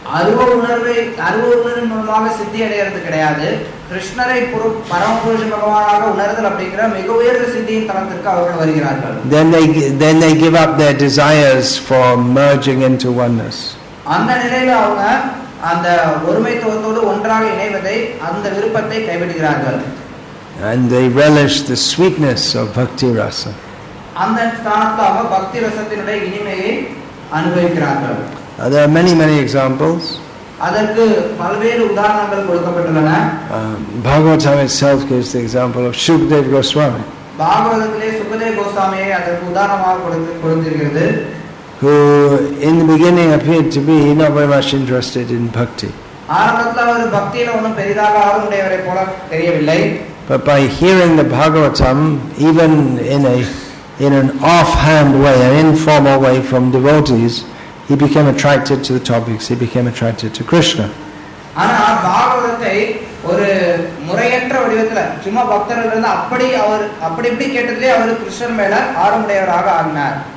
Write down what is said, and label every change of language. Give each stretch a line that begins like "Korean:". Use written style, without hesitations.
Tamil: அருவ உணர்வின் மூலமாக சித்தி அடைகிறது கிடையாது, கிருஷ்ணரை பரமபுருஷ பகவானாக உணர்தல் அப்படிங்கிற மிக உயர்ந்த சித்தியின் தளத்திற்கு அவர்கள் வருகிறார்கள்.
English: Then they give up their desires for merging into oneness.
Tamil: அந்த நிலையில அவங்க அந்த ஒருமைத்துவத்தோடு ஒன்றாக இணைவதை அந்த விருப்பத்தை கைவிடுகிறார்கள்.
English: And they relish the sweetness of bhakti rasa.
Tamil: அந்த ஸ்தானத்துல அவங்க பக்தி ரசத்தினுடைய இனிமையை அனுபவிக்கிறார்கள்.
English: There are many examples.
Tamil: அதற்கு பல்வேறு உதாரணங்கள் கொடுக்கப்பட்டுள்ளன.
English: Bhagavatam itself gives the example of Shukdev Goswami.
Tamil: பாகவதத்திலே Sukadeva கோஸ்வாமியை அதற்கு உதாரணமாக கொடுத்திருக்கிறது.
English: Who in the beginning appeared to be not very much interested in bhakti.
Tamil: ஆரம்பத்துல அவர் பக்தியில ஒன்றும் பெரிதாக ஆர்வமுடையவரை போல தெரியவில்லை.
English: But by hearing the Bhagavatam, even in an offhand way, an informal way from devotees, he became attracted to the topics, he became attracted to Krishna.
Tamil: ஆனா பாகவதத்தை ஒரு முறையற்ற வடிவத்துல சும்மா பக்தர்கள் இருந்து அப்படி கேட்டதிலே அவர் கிருஷ்ணர் மேல ஆர்வமுடையவராக ஆனார்.